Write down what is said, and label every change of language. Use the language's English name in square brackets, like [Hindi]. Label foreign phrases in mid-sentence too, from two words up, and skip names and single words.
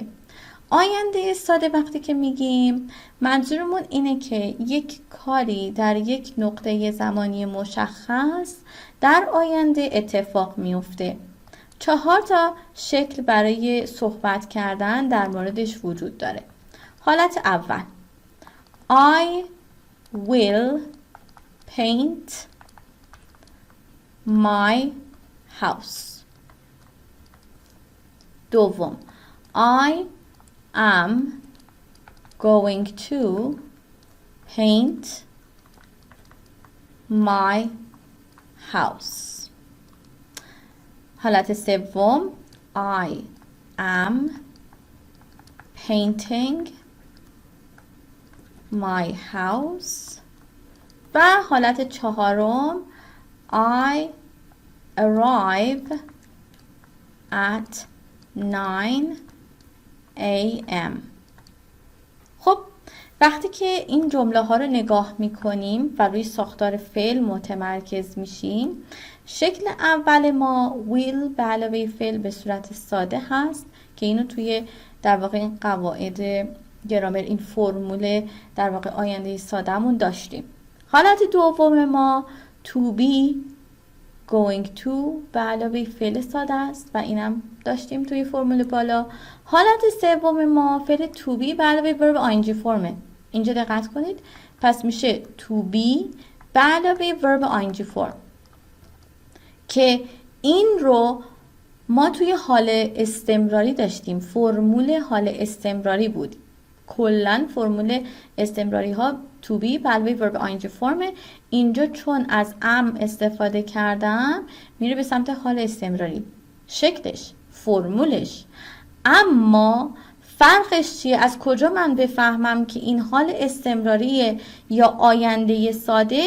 [Persian] آینده ساده وقتی که میگیم منظورمون اینه که یک کاری در یک نقطه زمانی مشخص در آینده اتفاق میفته. 4 تا شکل برای صحبت کردن در موردش وجود داره. حالت اول [English] I will paint my house. دوم I am going to paint my house. [Persian] حالت سوم [English] I am painting my house. [Persian] و حالت چهارم [English] I arrive at 9 a.m. [Persian] خب وقتی که این جمله ها رو نگاه میکنیم و روی ساختار فعل متمرکز میشیم، شکل اول ما will به علاوه فعل به صورت ساده هست که اینو توی در واقع این قواعد گرامر، این فرمول در واقع آینده سادهمون داشتیم. حالت دوم ما [English] to be going to [Persian] به علاوه فعل ساده است و اینم داشتیم توی فرمول بالا. حالت سوم ما فعل [English] to be [Persian] به علاوه [English] verb ing [Persian] فرمه. اینجا دقت کنید، پس میشه [English] to be [Persian] به علاوه [English] verb ing [Persian] فرم که این رو ما توی حال استمراری داشتیم. فرمول حال استمراری بود. کلن فرمول استمراری ها [English] to be [Persian] به علاوه [English] verb ing [Persian] فرمه. اینجا چون از am استفاده کردم میره به سمت حال استمراری. شکلش، فرمولش. اما فرقش چیه؟ از کجا من بفهمم که این حال استمراریه یا آینده ساده؟